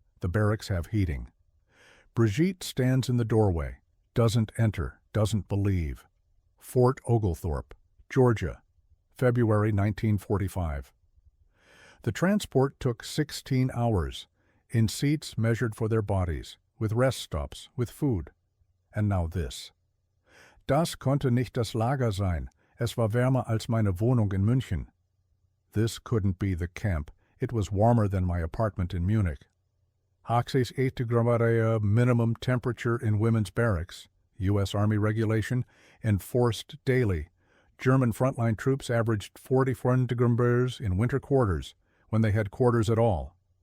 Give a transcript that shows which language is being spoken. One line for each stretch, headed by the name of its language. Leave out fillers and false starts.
English: The barracks have heating. Brigitte stands in the doorway, doesn't enter, doesn't believe. Fort Oglethorpe, Georgia, February 1945. The transport took 16 hours, in seats measured for their bodies, with rest stops, with food. And now this.
German: Das konnte nicht das Lager sein. Es war wärmer als meine Wohnung in München.
English: This couldn't be the camp. It was warmer than my apartment in Munich. 8 grade minimum temperature in women's barracks, U.S. Army regulation, enforced daily. German frontline troops averaged 40 degrees in winter quarters, when they had quarters at all.